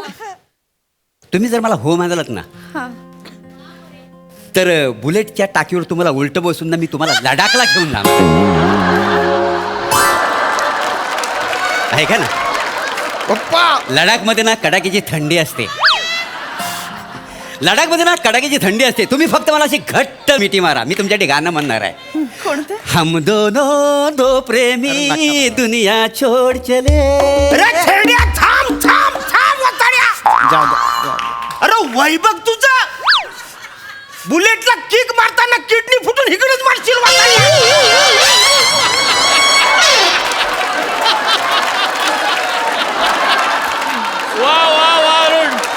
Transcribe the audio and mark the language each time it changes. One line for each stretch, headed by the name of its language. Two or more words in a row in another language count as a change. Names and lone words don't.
Marathi: तुम्ही जर मला हो म्हणालात ना, तर बुलेटच्या टाकीवर तुम्हाला उलट बसून ना मी तुम्हाला लडाखला घेऊन जाणार आहे का ना. पप्पा लडाखमध्ये ना कडाक्याची थंडी असते. लडाखमध्ये ना कडाक्याची थंडी असते. तुम्ही फक्त मला अशी घट्ट मिठी मारा, मी तुमच्यासाठी गाणं म्हणणार आहे. कोणतं?
Hindi: हम दोनों दो प्रेमी दुनिया छोड़ चले.
Marathi: अरे छेड्या, थांब थांब थांब वसाड्या. जाऊ द्या. अरे वैभव तुझा बुलेटला किक मारताना किडनी फुटून इकडेच मारशील वसाड्या. वा वा वा अरुण.